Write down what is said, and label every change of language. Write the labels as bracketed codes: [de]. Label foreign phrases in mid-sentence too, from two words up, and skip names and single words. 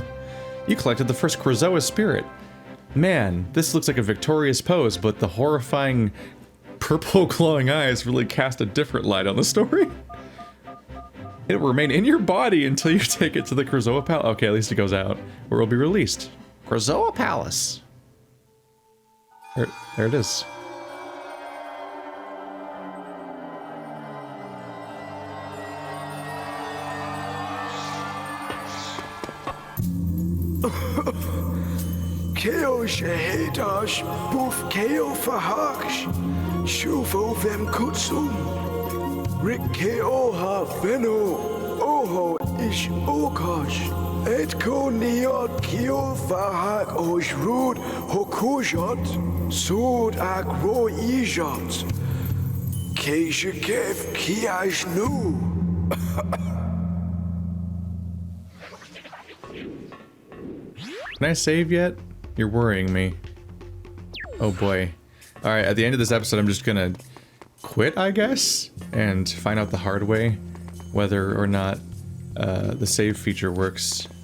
[en] You collected the first Krazoa spirit. Man, this looks like a victorious pose, but the horrifying purple glowing eyes really cast a different light on the story. It will remain in your body until you take it to the Krazoa Palace. Okay, at least it goes out, where it will be released. Krazoa Palace. There it is. Keo Shahedash, Boof Keo Fahash, Shufo Vem Kutsum, Rick Keo Ha Veno, Oho Ish Okash, Edko Niot Keo Fahak Osh Rud Hokujot, Sud Agro Ijot, Keishakev Kiash Nu. Can I save yet? You're worrying me. Oh boy. Alright, at the end of this episode, I'm just gonna quit, I guess? And find out the hard way whether or not the save feature works.